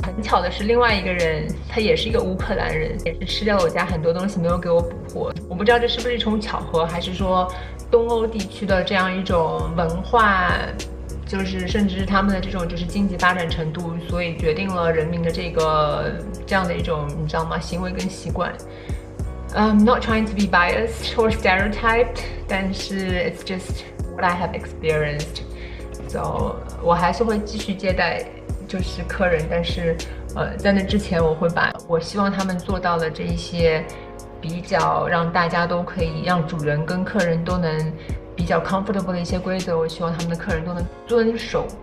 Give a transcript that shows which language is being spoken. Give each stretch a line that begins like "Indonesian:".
Chinese: 很巧的是，另外一个人他也是一个乌克兰人，也是吃掉了我家很多东西，没有给我补货。我不知道这是不是一种巧合，还是说东欧地区的这样一种文化，就是甚至是他们的这种就是经济发展程度，所以决定了人民的这样的一种你知道吗行为跟习惯。
English: I'm not trying to be biased or stereotyped，
Chinese: 但是
English: it's just what I have experienced。
Chinese: So 我还是会继续接待就是客人，但是在那之前我会把我希望他们做到的这一些比较让大家都可以让主人跟客人都能比较 comfortable 的一些规则，我希望他们的客人都能遵守。